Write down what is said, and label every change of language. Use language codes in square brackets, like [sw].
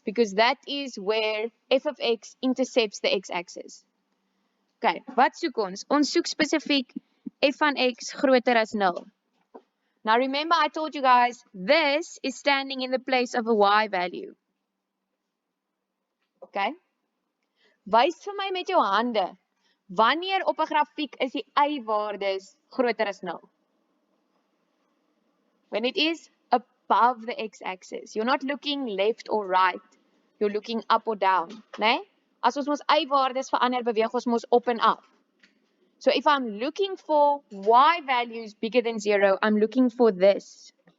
[en] Because that is where f of x intercepts the x-axis. [af] Okay, wat soek ons? Ons soek spesifiek f van x groter as 0. [en] Now remember I told you guys, this is standing in the place of a y value. Okay? [af] Wys vir my met jou hande, wanneer op 'n grafiek is die y-waardes groter as 0? [en] When it is above the x-axis. You're not looking left or right. You're looking up or down. Nee? [af] As ons ons y-waardes verander, beweeg ons mos op en af. [en] So if I'm looking for y values bigger than 0, I'm looking for this.